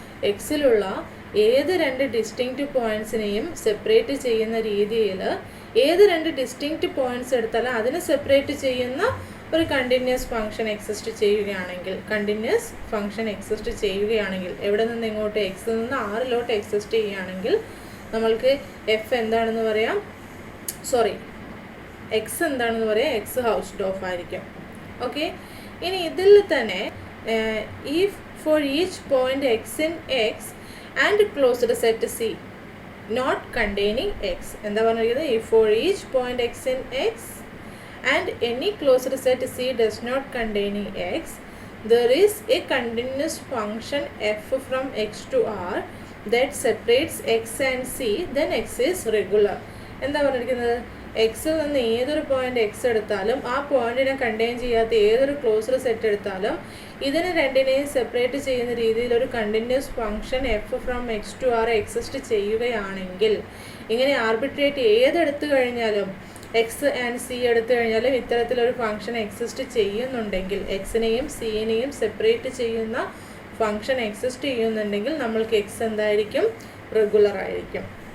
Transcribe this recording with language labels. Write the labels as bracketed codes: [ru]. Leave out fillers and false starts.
[ml] എക്സിലുള്ള ഏത് രണ്ട് distinct പോയിന്റ്സിനെയും separate ചെയ്യുന്ന രീതിയിൽ ഏത് രണ്ട് ഡിസ്റ്റിങ്ക്റ്റ് പോയിന്റ്സ് എടുത്താലും അതിനെ സെപ്പറേറ്റ് ചെയ്യുന്ന ഒരു കണ്ടിന്യൂസ് ഫങ്ഷൻ എക്സിസ്റ്റ് ചെയ്യുകയാണെങ്കിൽ, കണ്ടിന്യൂസ് ഫങ്ഷൻ എക്സിസ്റ്റ് ചെയ്യുകയാണെങ്കിൽ എവിടെ നിന്ന് ഇങ്ങോട്ട് എക്സിൽ നിന്ന് ആറിലോട്ട് എക്സിസ്റ്റ് ചെയ്യുകയാണെങ്കിൽ നമ്മൾക്ക് എഫ് എന്താണെന്ന് പറയാം, സോറി എക്സ് എന്താണെന്ന് പറയാം, എക്സ് ഹൗസ്ഡോഫ് ആയിരിക്കും. ഓക്കെ, ഇനി ഇതിൽ തന്നെ [en] if for each point x in X and closed set C not containing x, [ml] എന്താ പറഞ്ഞിരിക്കുന്നത്? [en] If for each point x in X and any closed set C does not containing x there is a continuous function f from x to r that separates x and c, then x is regular. [ml] എന്താ പറഞ്ഞിരിക്കുന്നത്? എക്സിൽ നിന്ന് ഏതൊരു point X എടുത്താലും ആ പോയിന്റിനെ contain ചെയ്യാത്ത ഏതൊരു ക്ലോസ്ഡ് സെറ്റ് എടുത്താലും ഇതിനെ രണ്ടിനെയും സെപ്പറേറ്റ് ചെയ്യുന്ന രീതിയിൽ ഒരു continuous function F from X to R exist ചെയ്യുകയാണെങ്കിൽ, ഇങ്ങനെ ആർബിട്രേറ്റ് ഏതെടുത്തു കഴിഞ്ഞാലും എക്സ് ആൻഡ് സി എടുത്തു കഴിഞ്ഞാലും ഇത്തരത്തിലൊരു ഫങ്ഷൻ എക്സിസ്റ്റ് ചെയ്യുന്നുണ്ടെങ്കിൽ, എക്സിനെയും സിനെയും സെപ്പറേറ്റ് ചെയ്യുന്ന ഫങ്ഷൻ എക്സിസ്റ്റ് ചെയ്യുന്നുണ്ടെങ്കിൽ നമ്മൾക്ക് എക്സ് എന്തായിരിക്കും? റെഗുലർ ആയിരിക്കും.